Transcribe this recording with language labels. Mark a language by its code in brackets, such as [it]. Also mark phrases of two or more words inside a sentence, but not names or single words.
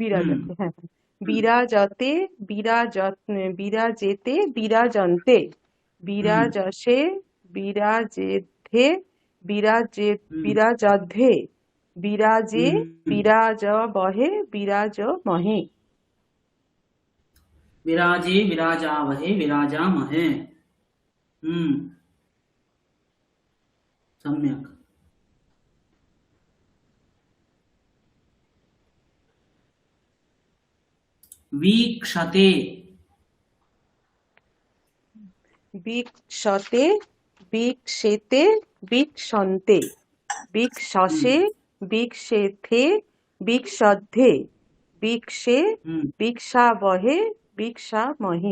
[sa] বিরাজতে, [bn] হ্যাঁ হ্যাঁ। হুম [sa] বিরাজতে, বিরাজেতে, বিরাজন্তে, হুম বিরাজসে, বিরাজেধে, বিরাজে, হুম বিরাজধে, বিরাজে, হুম বিরাজবহে, বিরাজমহে। विराजे विराजावहे विराजामहे। सम्यक्। वीक्षते। বিক্ষতে, বিক্ষেতে, বিক্ষন্তে, हम्म বিক্ষসে, বিক্ষেথে, বিক্ষদ্ধে, বিক্ষে, হুম বিক্ষাবহে, বিক্ষামহে।